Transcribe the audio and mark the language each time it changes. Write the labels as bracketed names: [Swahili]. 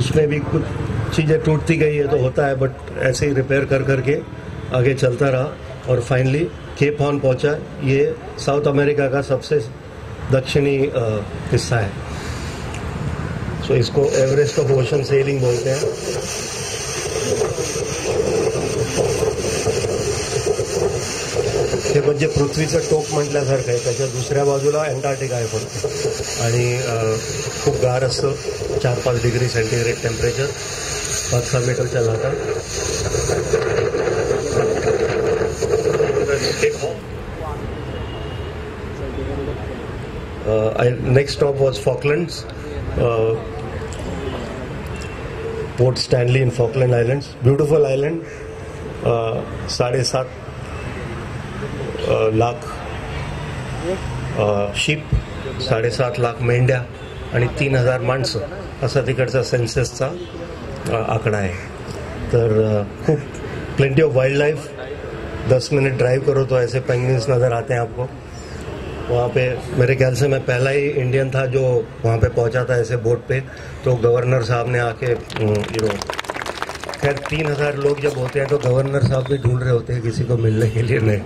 [Hindi] उसमें भी कुछ चीज़ें टूटती गई है तो होता है, बट ऐसे ही रिपेयर कर करके आगे चलता रहा और फाइनली केप हॉर्न पहुंचा। ये साउथ अमेरिका का सबसे दक्षिणी हिस्सा है। सो इसको एवरेस्ट ऑफ ओशन सेलिंग बोलते हैं। [Marathi] हे म्हणजे पृथ्वीचं टोक म्हटल्यासारखं आहे, त्याच्या दुसऱ्या बाजूला अंटार्क्टिका आहे फक्त, आणि खूप गार असतं, 4-5 डिग्री सेंटीग्रेड टेम्परेचर, 5-6 मीटरच्या लाटा। [English] Next stop was Falklands. Port Stanley in Falkland Islands, beautiful island. [Marathi] 7.5 lakh ship, 7.5 lakh मेंढ्या आणि 3,000 माणसं असा तिकडचा सेन्ससचा आकडा आहे. [Hindi] तर खूप [English] Plenty of wild life. [Hindi] 10 minute drive करो तो ऐसे पेंगुइन्स नज़र आते हैं आपको. वहाँ पे मेरे ख्याल से मैं पहला ही इंडियन था जो वहाँ पे पहुँचा था ऐसे बोट पे. तो गवर्नर साहब ने आके खैर 3,000 लोग जब होते हैं तो गवर्नर साहब भी ढूंढ रहे होते हैं किसी को मिलने के लिए.